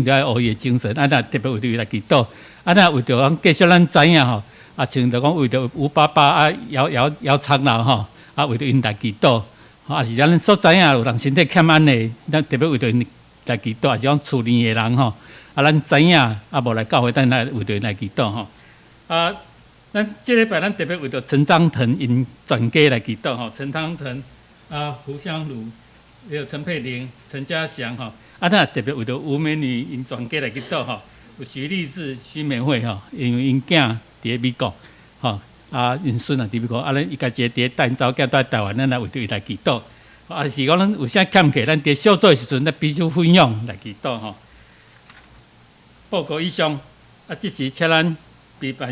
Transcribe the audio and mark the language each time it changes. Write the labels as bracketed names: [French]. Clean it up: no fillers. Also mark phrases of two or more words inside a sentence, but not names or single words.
[Min Nan Chinese] 着爱学伊的精神咱特别为着伊来祈祷咱为着继续咱知影像着讲为着吴爸爸姚长老为着因来祈祷是咱所知影有人身体欠安的，咱特别为着因来祈祷，是讲厝里的人咱知影无来教会，咱来为着因来祈祷咱这礼拜咱特别为着陈章腾因全家来祈祷陈汤成胡香茹，还有陈佩玲、陈家祥咱特别为着吴美女因全家来祈祷有徐立志、徐美惠因为因囝伫咧美国因孙伫美国咱伊家己伫带因查某囝在台湾，咱来为着伊来祈祷是讲咱有啥欠客，咱伫小组的时阵，咱必须分享来祈祷报告以上即时请咱备办